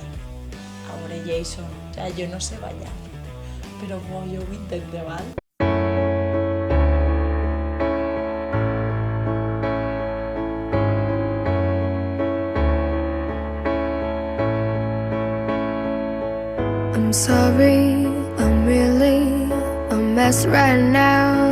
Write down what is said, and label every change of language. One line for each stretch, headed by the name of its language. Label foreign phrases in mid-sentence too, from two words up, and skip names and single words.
Catalan: A veure, Jason,
Spanish: o sea,
Catalan: jo no sé ballar, però jo ho intenté, val?
English: I'm sorry, I'm really a mess right now.